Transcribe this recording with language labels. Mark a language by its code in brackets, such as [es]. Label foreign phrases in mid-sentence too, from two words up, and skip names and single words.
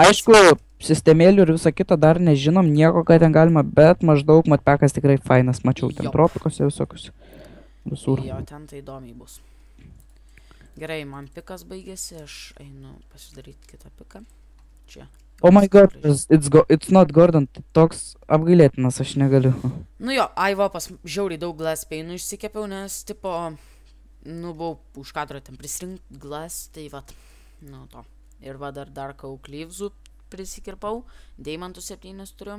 [lt] Aišku, sistemėlių ir visą kitą dar nežinom nieko, ką ten galima, bet maždaug modpackas tikrai fainas, mačiau ten tropikose visokius. Visur. Jo, ten tai įdomiai bus. Gerai, man pikas baigėsi, aš einu pasidaryti kitą piką. Čia. [en] Oh my god, it's not Gordon, [lt] toks apgailėtinas, aš negaliu. Nu jo, va, pas žiauriai daug [en] glass painų [lt] išsikepiau, nes tipo, nu buvau už kadro ten prisirink glass, tai va, nu to. Ir va dar Dark Oak Leaves'ų prisikirpau, Deimantų 7 turiu.